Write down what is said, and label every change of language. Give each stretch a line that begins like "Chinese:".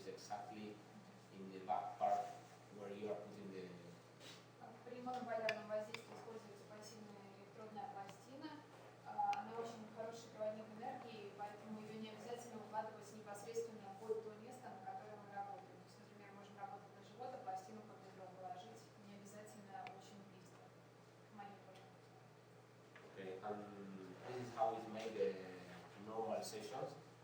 English: exactly in the back part where you are putting the.
Russian: При монополярном воздействии используется пассивная электродная пластина. Она очень хороший проводник энергии, поэтому ее не обязательно укладывать непосредственно под то место, на которое мы работаем. То есть, например, можем работать на живот, а пластину под бедро положить, не обязательно очень близко к монитору.
English: Okay, and this is how it's made the normal sessions.